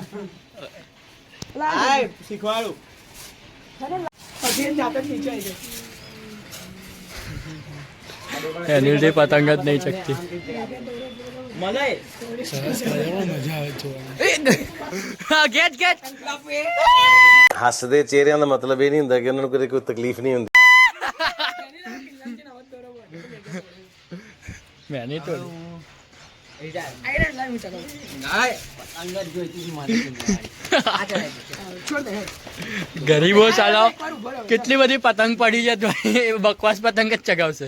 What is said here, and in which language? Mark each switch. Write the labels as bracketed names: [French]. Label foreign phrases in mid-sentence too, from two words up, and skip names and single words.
[Gujarati] શીખવાડું એની લીધે પતંગ જ નહીં ચગતી. મને ગેટ ગેટ [Punjabi] ਹੱਸਦੇ ਚਿਹਰਿਆਂ ਦਾ ਮਤਲਬ ਇਹ ਨਹੀਂ ਹੁੰਦਾ ਕਿ ਉਹਨਾਂ ਨੂੰ ਕਦੇ ਕੋਈ ਤਕਲੀਫ ਨਹੀਂ ਹੁੰਦੀ. [Gujarati] મેં નહીં તોડી. ગરીબો સાલા કેટલી બધી પતંગ પડી છે તો એ બકવાસ પતંગ જ ચગાવશે.